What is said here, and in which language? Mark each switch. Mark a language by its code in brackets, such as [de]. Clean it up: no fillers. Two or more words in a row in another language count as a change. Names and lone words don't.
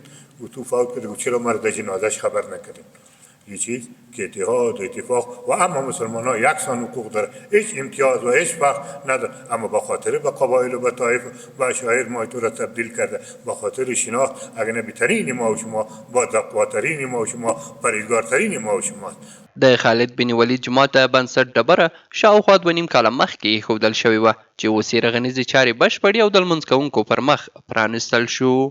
[fa] او تو فوت کرد و چرا ما را در جنازش خبر نکردیم؟ یه چیز که اتحاد و اتفاق و اما مسلمان ها یکسان حقوق داره، هیچ امتیاز و هیچ فرق نداره. اما به خاطر به قبایل و به طایف و اشایر ما تو را تبدیل کرده، به خاطر شناخت اگر نه بهترین ما و شما، با تقواترین ما و شما، پرهیزګارترین ما و شما. [ps] د خالد بن ولید جومات د بنسټ ډبره شاوخوا 2.5 کاله مخکې ایښودل شوې وه چې اوس یې رغنیزې چارې بشپړې او د لمونځ کوونکو پر مخ پرانیستل شو.